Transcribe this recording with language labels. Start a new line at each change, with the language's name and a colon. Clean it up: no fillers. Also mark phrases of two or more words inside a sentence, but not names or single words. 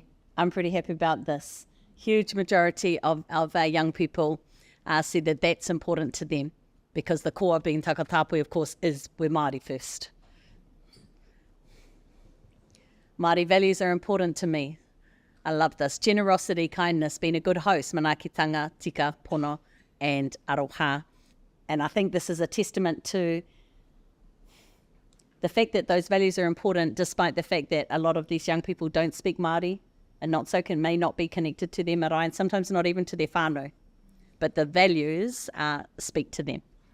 English: I'm pretty happy about this. Huge majority of our young people said that that's important to them, because the core of being Takatapu, of course, is we're Māori first. Māori values are important to me. I love this. Generosity, kindness, being a good host,
Māori: manaakitanga, tika, pono, and aroha.
English: And I think this is a testament to the fact that those values are important, despite the fact that a lot of these young people don't speak Māori. and may not be connected to their marae, and sometimes not even to their whānau, but the values speak to them.